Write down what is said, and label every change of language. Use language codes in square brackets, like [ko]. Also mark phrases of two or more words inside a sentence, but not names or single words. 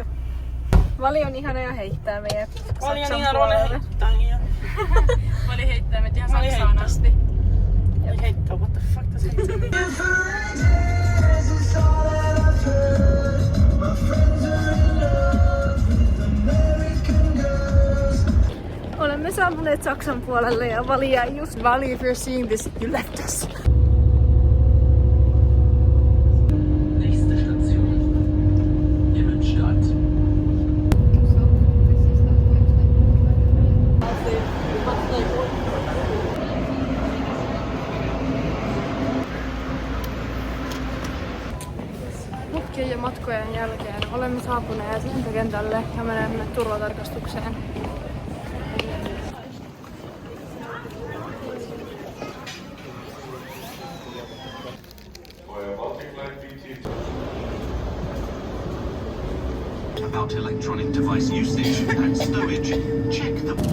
[fi] Vali on ihana ja heittää meidät Saksan puolelle. Vali heittää meidät ihan Saksaan asti. [en] Like, hey, what the fuck does it mean? [fi] Olemme saapuneet Saksan puolelle ja Vali jäi just. [en] Vali, if you're seeing this, you left us. [de] Nächste Station. Immenstadt. [fi] Putkien ja matkojen jälkeen olemme saapuneet lentokentälle ja menemme turvatarkastukseen. [en] About electronic device usage and stowage. Check the.